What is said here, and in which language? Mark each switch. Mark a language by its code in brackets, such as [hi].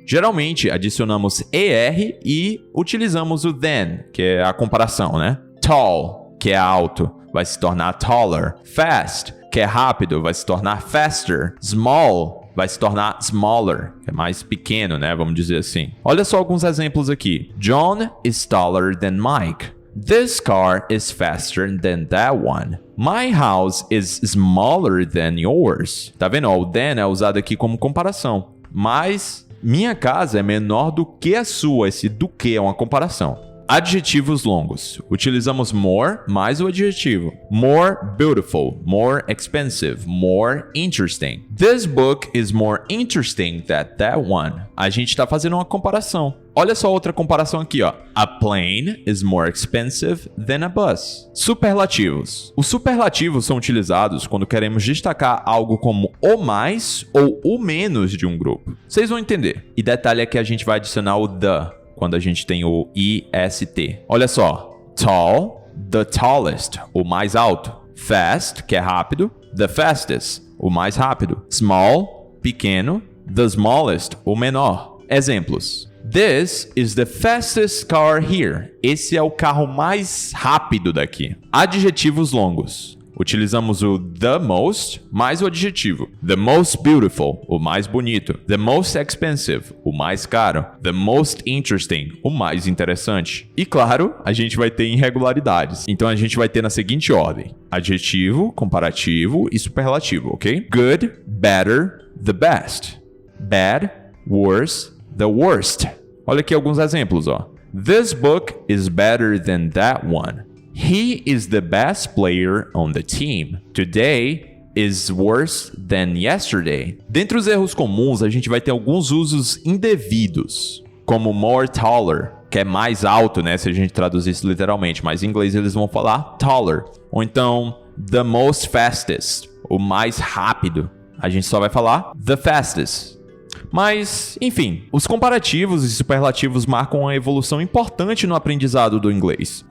[pt] Geralmente, adicionamos ER e utilizamos o than, que é a comparação, Tall, que é alto, vai se tornar taller. Fast, que é rápido, vai se tornar faster. Small, vai se tornar smaller, que é mais pequeno, vamos dizer assim. Olha só alguns exemplos aqui. [en] John is taller than Mike. This car is faster than that one. My house is smaller than yours. [pt] Tá vendo? O than é usado aqui como comparação. Mas minha casa é menor do que a sua. Esse do que é uma comparação. Adjetivos longos. Utilizamos more mais o adjetivo. [en] More beautiful, more expensive, more interesting. This book is more interesting than that one. [pt] A gente está fazendo uma comparação. Olha só outra comparação aqui, [en] A plane is more expensive than a bus. [pt] Superlativos. Os superlativos são utilizados quando queremos destacar algo como o mais ou o menos de um grupo. Vocês vão entender. E detalhe é que a gente vai adicionar o the quando a gente tem o IST. Olha só. [en] Tall, the tallest, [pt] o mais alto. Fast, que é rápido. [en] The fastest, [pt] o mais rápido. Small, pequeno. [en] The smallest, [pt] o menor. Exemplos. [en] This is the fastest car here. [pt] Esse é o carro mais rápido daqui. Adjetivos longos. Utilizamos o the most mais o adjetivo. [en] The most beautiful, [pt] o mais bonito. [en] The most expensive, [pt] o mais caro. [en] The most interesting, [pt] o mais interessante. E claro, a gente vai ter irregularidades. Então a gente vai ter na seguinte ordem: adjetivo, comparativo e superlativo, ok? [en] Good, better, the best. Bad, worse, the worst. [pt] Olha aqui alguns exemplos, [en] This book is better than that one. He is the best player on the team. Today is worse than yesterday. [pt] Dentre os erros comuns, a gente vai ter alguns usos indevidos, como more taller, que é mais alto, se a gente traduzir isso literalmente, mas em inglês eles vão falar taller. Ou então, [en] the most fastest, [pt] o mais rápido. A gente só vai falar [en] the fastest. [pt] Mas, enfim, os comparativos e superlativos marcam uma evolução importante no aprendizado do inglês.